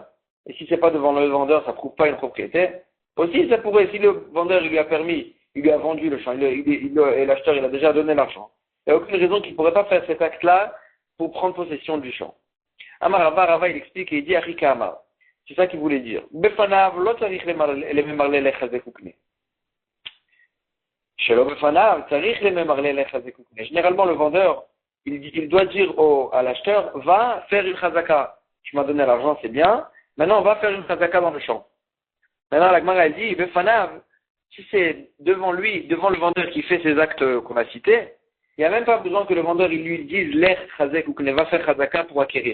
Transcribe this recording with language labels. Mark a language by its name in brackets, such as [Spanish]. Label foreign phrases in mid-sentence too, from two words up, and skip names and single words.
[French] Et si c'est pas devant le vendeur, ça prouve pas une propriété. Aussi, ça pourrait, si le vendeur il lui a permis, il lui a vendu le champ, et l'acheteur il a déjà donné l'argent. Il n'y a aucune raison qu'il ne pourrait pas faire cet acte-là pour prendre possession du champ. Amar Rava, il explique et il dit Arika Amar. C'est ça qu'il voulait dire. [Hebrew] בפניו לא צריך למימר ליה חזק וקני שלא בפניו צריך למימר ליה חזק וקני. [French] Généralement, le vendeur, il doit dire à l'acheteur, va faire une chazaka. Tu m'as donné l'argent, c'est bien. Maintenant, on va faire une chazaka dans le champ. Maintenant, la Gemara, elle dit, Befanav, si c'est devant lui, devant le vendeur qui fait ces actes qu'on a cités, il n'y a même pas besoin que le vendeur il lui dise l'air chazek ou qu'il va faire chazaka pour acquérir.